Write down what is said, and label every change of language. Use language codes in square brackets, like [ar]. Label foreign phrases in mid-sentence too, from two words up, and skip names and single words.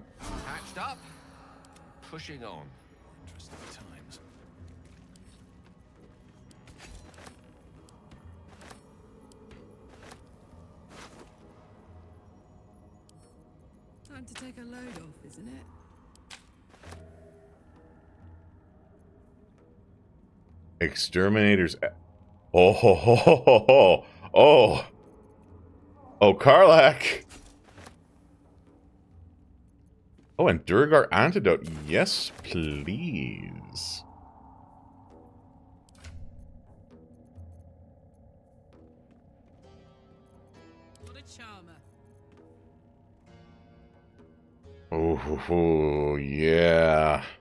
[en] Patched up. Pushing on. Interesting times. Time to take a load off, isn't it? Exterminators. Oh, ho, ho, ho, ho, ho. Oh. Oh, Karlach. Oh, and Durgar antidote. Yes, please. What a charmer. Oh, yeah.